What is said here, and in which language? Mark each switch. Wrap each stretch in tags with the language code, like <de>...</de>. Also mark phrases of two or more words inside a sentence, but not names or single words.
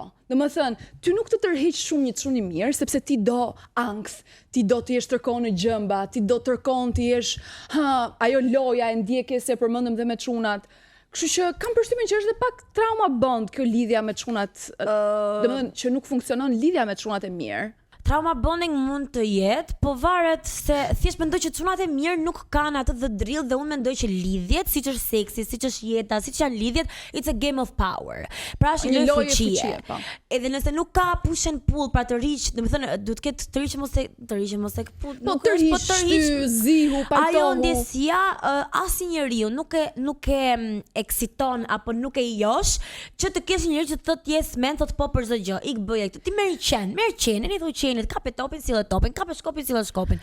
<sq>Domethënë, ty nuk të tërheq shumë një çun i mirë, sepse ti do ankth, ti do të jesh tërkohën në gjëmba, ti do tërkohën të jesh ajo loja e ndjekjes se përmendëm dhe me çunat. Kështu që kam përshtypjen që është edhe pak</sq> <en>trauma bond</en> <sq>kjo lidhja me çunat, domethënë që nuk funksionon lidhja me çunat e mirë.</sq> <en>trauma bonding</en> <sq>mund të jetë, po varet se thjesht mendoj që çunat e mirë nuk kanë atë</sq> <en>the drill</en> <sq>dhe unë mendoj që lidhjet, siç është seksi, siç është jeta, siç janë lidhjet,</sq> <en>it's a game of power.</en> <sq>Pra është një lojë fuqie. Edhe nëse nuk ka</sq> <en>push and pull</en> <sq>pra të riq, domethënë duhet të ketë të riqë mos e pull. Po të riq, zihu, pajtohu. Ajo ndjesia asnjë njeriu nuk e eksiton apo nuk e josh që të kesh njëri që thotë</sq> <en>yes man,</en> <sq>thotë po për çdo gjë. Ik bëja këtë. Ti merr qenë, i thoj qenit, kape topin, sille topin, kape shkopin, sille shkopin.</sq>